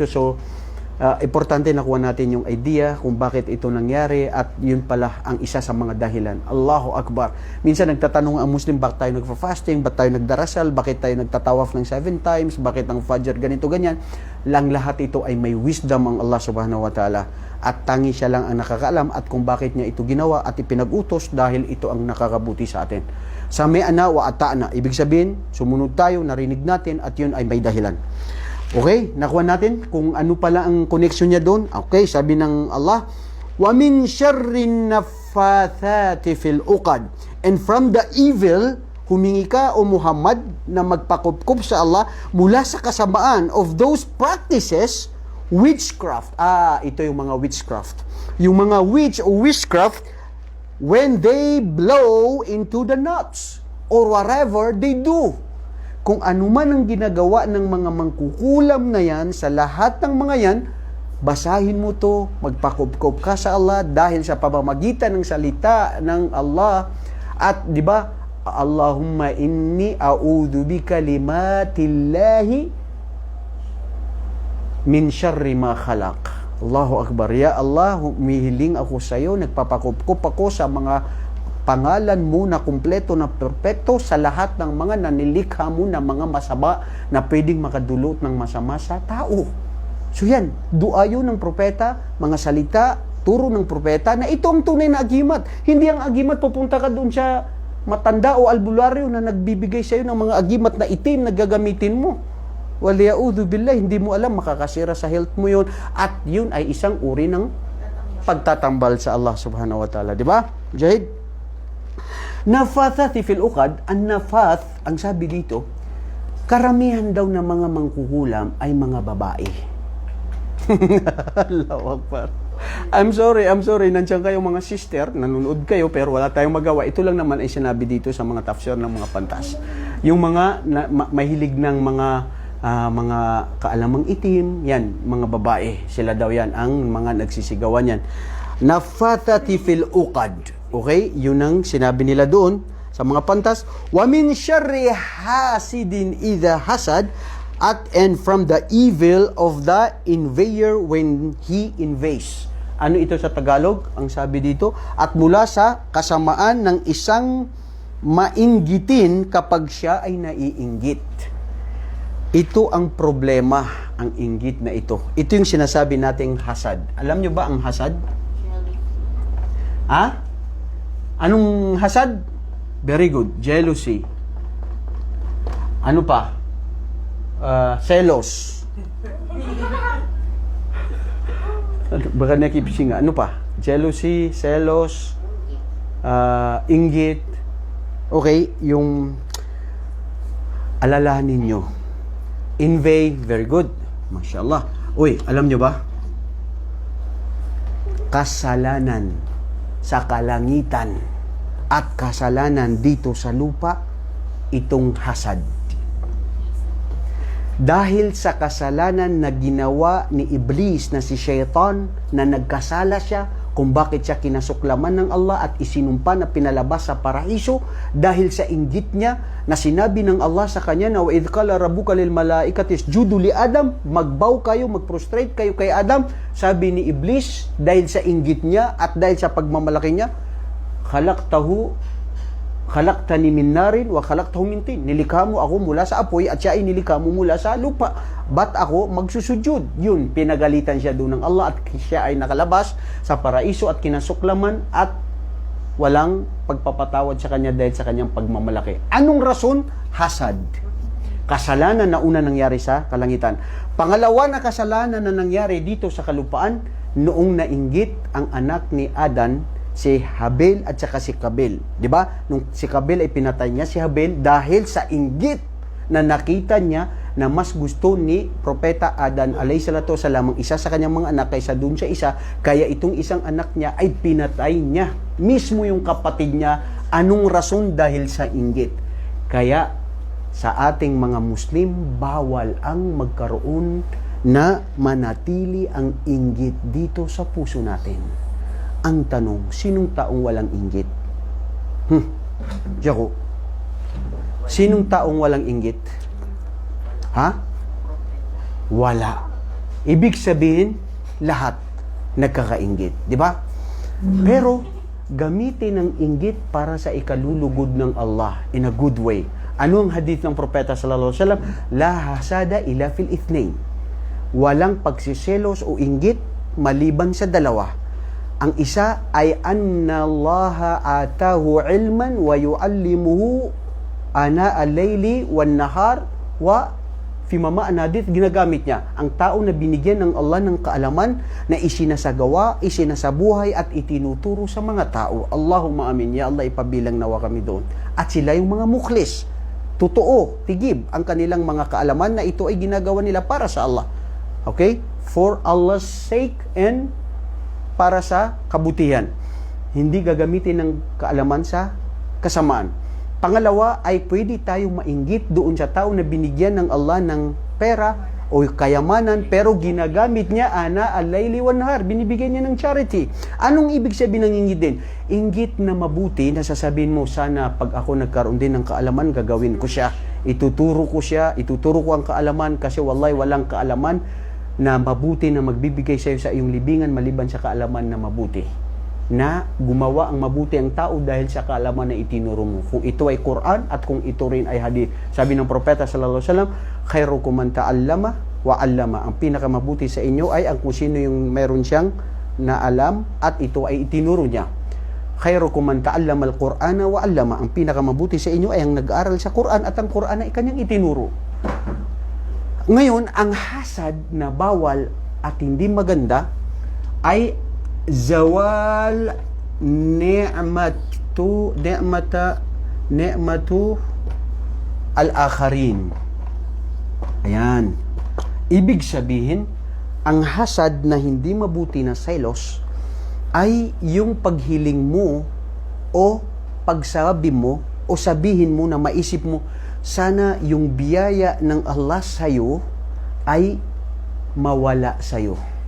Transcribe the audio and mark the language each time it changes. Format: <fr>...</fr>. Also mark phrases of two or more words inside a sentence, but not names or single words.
<tl>So, importante nakuha natin yung idea kung bakit ito nangyari at yun pala ang isa sa mga dahilan.</tl> <ar>الله أكبر.</ar> <tl>Minsan nagtatanong ang Muslim, bakit tayo nagfa-fasting, bakit tayo nagdarasal, bakit tayo nagtatawaf ng 7 times, bakit ang Fajr ganito, ganyan. Lang lahat ito ay may wisdom ang Allah</tl> <ar>سبحانه وتعالى.</ar> <tl>At tangi siya lang ang nakakaalam at kung bakit niya ito ginawa at ipinag-utos dahil ito ang nakakabuti sa atin.</tl> <ar>سمعنا وأطعنا.</ar> <tl>Ibig sabihin, sumunod tayo, narinig natin at yun ay may dahilan. Okay, nakuha natin kung ano pala ang connection niya doon. Okay, sabi ng Allah,</tl> <ar>ومن شر النفاثات في العقد.</ar> <en>And from the evil,</en> <tl>humingi ka o Muhammad na magpakupkup sa Allah mula sa kasamaan</tl> <en>of those practices, witchcraft.</en> <tl>Ito yung mga witchcraft. Yung mga</tl> <en>witch o witchcraft, when they blow into the nuts or whatever they do.</en> <tl>Kung ano man ang ginagawa ng mga mangkukulam na yan, sa lahat ng mga yan, basahin mo to, magpakupkup ka sa Allah dahil sa pamamagitan ng salita ng Allah. At di ba,</tl> <ar>اللهم إني أعوذ بكلمات الله من شر ما خلق. الله أكبر. يا الله,</ar> <tl>humihiling ako sa iyo, nagpapakupkup ako sa mga pangalan mo na kumpleto na perpekto sa lahat ng mga nanilikha mo na mga masama na pwedeng makadulot ng masama sa tao. So yan, dua yun ng propeta, mga salita, turo ng propeta na ito ang tunay na agimat. Hindi ang agimat pupunta ka doon sa matanda o albularyo na nagbibigay sa iyo ng mga agimat na itim na gagamitin mo.</tl> <ar>والعياذ بالله,</ar> <tl>hindi mo alam, makakasira sa health mo yun. At yun ay isang uri ng pagtatambal sa Allah</tl> <ar>سبحانه وتعالى.</ar> <tl>Di ba? Jahid?</tl> <ar>النفاثات في العقد,</ar> <tl>ang nafath, ang sabi dito, karamihan daw ng mga mangkukulam ay mga babae.</tl> <ar>الله أكبر.</ar> <en>I'm sorry,</en> <tl>nandiyan kayo mga sister, nanonood kayo, pero wala tayong magawa. Ito lang naman ay sinabi dito sa mga tafsir ng mga pantas. Yung mga mahilig ng mga kaalamang itim, yan, mga babae. Sila daw yan, ang mga nagsisigawan yan.</tl> <ar>النفاثات في العقد. Okay?</ar> <tl>Yun ang sinabi nila doon sa mga pantas.</tl> <ar>ومن شر حاسد إذا حسد,</ar> <en>and from the evil of the invader when he invades.</en> <tl>Ano ito sa Tagalog? Ang sabi dito, at mula sa kasamaan ng isang mainggitin kapag siya ay naiinggit. Ito ang problema, ang inggit na ito. Ito yung sinasabi nating hasad. Alam nyo ba ang hasad? Ha? Anong hasad?</tl> <en>Very good. Jealousy.</en> <tl>Ano pa? Selos. Baka nakipisinga. Ano pa? Jealousy, selos, inggit. Okay, yung alalahanin nyo.</tl> <en>Envy, very good. Mashallah.</en> <tl>Uy, alam nyo ba? Kasalanan sa kalangitan at kasalanan dito sa lupa, itong hasad. Dahil sa kasalanan na ginawa ni Iblis na si Shaitan, na nagkasala siya kung bakit siya kinasuklaman ng Allah at isinumpa na pinalabas sa paraiso, dahil sa inggit niya na sinabi ng Allah sa kanya na</tl> <ar>وإذ قال ربك للملائكة اسجدوا لآدم,</ar> <tl>magbow kayo, magprostrate kayo kay Adam. Sabi ni Iblis, dahil sa inggit niya at dahil sa pagmamalaki niya,</tl> <ar>خلقتني من نار وخلقته من طين.</ar> <tl>Nilikha mo ako mula sa apoy at siya ay nilikha mo mula sa lupa. Ba't ako magsusujud? Yun, pinagalitan siya doon ng Allah at siya ay nakalabas sa paraiso at kinasuklaman at walang pagpapatawad sa kanya dahil sa kanyang pagmamalaki. Anong rason? Hasad. Kasalanan na una nangyari sa kalangitan. Pangalawa na kasalanan na nangyari dito sa kalupaan, noong nainggit ang anak ni Adan, si Habil at saka si Kabil. Di ba? Nung si Kabil ay pinatay niya si Habil dahil sa inggit na nakita niya na mas gusto ni Propeta Adan</tl> <ar>عليه الصلاة والسلام</ar> <tl>ang isa sa kanyang mga anak kaysa dun sa isa, kaya itong isang anak niya ay pinatay niya. Mismo yung kapatid niya. Anong rason? Dahil sa inggit. Kaya sa ating mga Muslim, bawal ang magkaroon na manatili ang inggit dito sa puso natin. Ang tanong, sinong taong walang inggit? Jaco, sinong taong walang inggit? Ha? Wala. Ibig sabihin, lahat nagkakainggit. Di ba? Pero, gamitin ang inggit para sa ikalulugod ng Allah</tl> <en>in a good way.</en> <tl>Ano ang hadith ng propeta</tl> <ar>صلى الله عليه وسلم? لا حسد إلا في اثنتين.</ar> <tl>Walang pagsiselos o inggit maliban sa dalawa. Ang isa ay</tl> <ar>أن الله آتاه علما ويعلمه آناء الليل والنهار وفي ما معنى حديث</ar> <tl>ginagamit niya ang tao na binigyan ng Allah ng kaalaman na isinasagawa, isinasabuhay at itinuturo sa mga tao.</tl> <ar>اللهم آمين.</ar> <tl>Ya Allah, ipabilang nawa kami doon. At sila yung mga mukhlis. Totoo, tigib ang kanilang mga kaalaman na ito ay ginagawa nila para sa Allah.</tl> <en>Okay? For Allah's sake and</en> <tl>para sa kabutihan. Hindi gagamitin ng kaalaman sa kasamaan. Pangalawa ay pwede tayong mainggit doon sa tao na binigyan ng Allah ng pera o kayamanan pero ginagamit niya</tl> <ar>آناء الليل والنهار,</ar> <tl>binibigyan niya ng charity. Anong ibig sabihin ng inggit din? Inggit na mabuti na sasabihin mo, sana pag ako nagkaroon din ng kaalaman, gagawin ko siya. Ituturo ko ang kaalaman kasi wallahi walang kaalaman na mabuti na magbibigay sa iyo sa iyong libingan maliban sa kaalaman na mabuti. Na gumawa ang mabuti ang tao dahil sa kaalaman na itinuro mo. Kung ito ay Quran at kung ito rin ay hadith. Sabi ng propeta</tl> <ar>صلى الله عليه وسلم خيركم من تعلم وعلم.</ar> <tl>Ang pinakamabuti sa inyo ay ang kung sino yung meron siyang naalam at ito ay itinuro niya.</tl> <ar>خيركم من تعلم القرآن وعلم.</ar> <tl>Ang pinakamabuti sa inyo ay ang nag-aaral sa Quran at ang Quran ay kanyang itinuro. Ngayon, ang hasad na bawal at hindi maganda ay</tl> <ar>زوال نعمة الآخرين.</ar> <tl>Ayan. Ibig sabihin, ang hasad na hindi mabuti na selos ay yung paghiling mo o pagsabi mo o sabihin mo na maisip mo, sana yung biyaya ng Allah sa'yo ay mawala sa'yo.</tl>